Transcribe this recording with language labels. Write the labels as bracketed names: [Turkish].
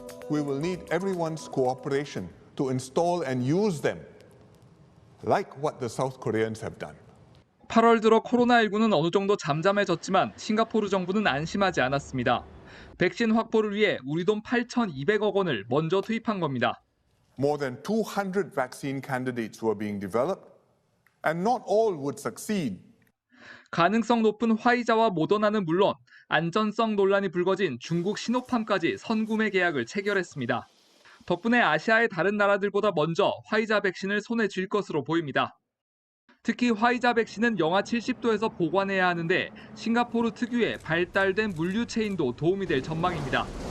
[English] We will need everyone's cooperation to install and use them, like what the South Koreans have done. [Korean] 8월 들어 코로나19는 어느 정도 잠잠해졌지만 싱가포르 정부는 안심하지 않았습니다. 백신 확보를 위해 우리 돈 8,200억 원을 먼저 투입한 겁니다. [English] More than 200 vaccine candidates were being developed, and not all would succeed. [Korean] 가능성 높은 화이자와 모더나는 물론 안전성 논란이 불거진 중국 시노팜까지 선구매 계약을 체결했습니다. 덕분에 아시아의 다른 나라들보다 먼저 화이자 백신을 손에 쥘 것으로 보입니다. 특히 화이자 백신은 영하 70도에서 보관해야 하는데 싱가포르 특유의 발달된 물류 체인도 도움이 될 전망입니다.